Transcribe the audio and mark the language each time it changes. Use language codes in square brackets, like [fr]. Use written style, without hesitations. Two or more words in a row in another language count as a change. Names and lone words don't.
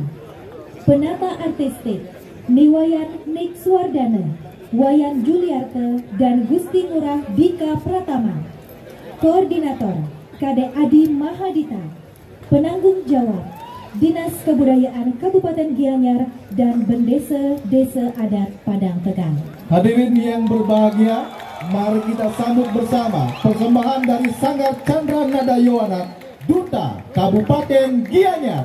[id] Penata artistik Niwayan Nik Swardana, Wayan Juliarte dan Gusti Ngurah Dika Pratama. Koordinator Kade Adi Mahadita. Penanggung jawab Dinas Kebudayaan Kabupaten Gianyar dan Bendesa Desa Adat Padang Tegal. Hadirin yang berbahagia, mari kita sambut bersama persembahan dari Sanggar Chandra nada Yowana, DUTA Kabupaten Gianyar.